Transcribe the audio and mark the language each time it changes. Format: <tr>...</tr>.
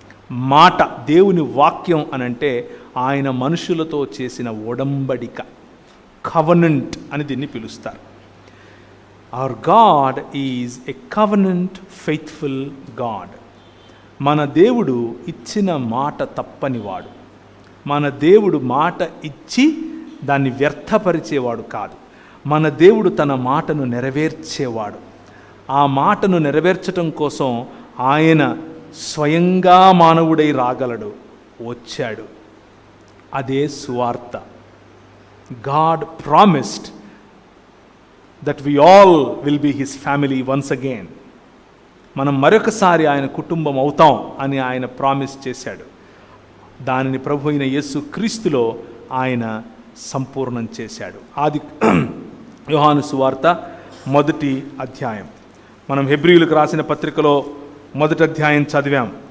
<te>మాట దేవుని వాక్యం అనంటే ఆయన మనుషులతో చేసిన ఒడంబడిక, కవనెంట్ అని దీన్ని పిలుస్తారు.</te> <en>Our God is a covenant faithful God.</en> <te>మన దేవుడు ఇచ్చిన మాట తప్పనివాడు. మన దేవుడు మాట ఇచ్చి దాన్ని వ్యర్థపరిచేవాడు కాదు. మన దేవుడు తన మాటను నెరవేర్చేవాడు. ఆ మాటను నెరవేర్చటం కోసం ఆయన స్వయంగా మానవుడై రాగలడు, వచ్చాడు. అదే సువార్త.</te> <en>God promised that we all will be his family once again.</en> <te>మనం మరొకసారి ఆయన కుటుంబం అవుతాం అని ఆయన ప్రామిస్ చేశాడు. దానిని ప్రభు అయిన యేసు క్రీస్తులో ఆయన సంపూర్ణం చేశాడు. ఆది యోహాను సువార్త 1వ అధ్యాయం. మనం హెబ్రీయులకు రాసిన పత్రికలో 1వ అధ్యాయం చదివాం.</te>